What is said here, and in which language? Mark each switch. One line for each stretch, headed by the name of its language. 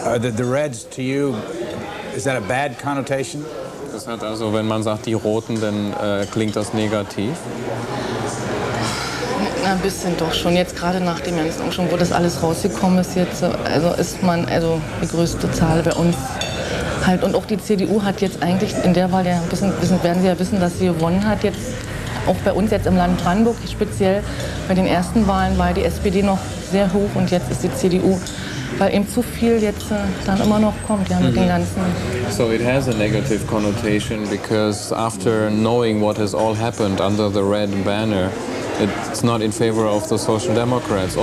English: The Reds to you, is that a bad connotation?
German: Das hat also, wenn man sagt die Roten, dann klingt das negativ. Na, ein bisschen doch schon. Jetzt gerade nach dem ganzen schon, wo das alles rausgekommen ist jetzt, also ist man also die größte Zahl bei uns halt. Und auch die CDU hat jetzt eigentlich in der Wahl, ja, werden Sie ja wissen, dass sie gewonnen hat. Jetzt auch bei uns jetzt im Land Brandenburg, speziell bei den ersten Wahlen war die SPD noch sehr hoch und jetzt ist die CDU, weil eben zu viel jetzt dann immer noch kommt, ja, mit den ganzen.
English: So it has a negative connotation because after knowing what has all happened under the red banner, it's not in favor of the Social Democrats.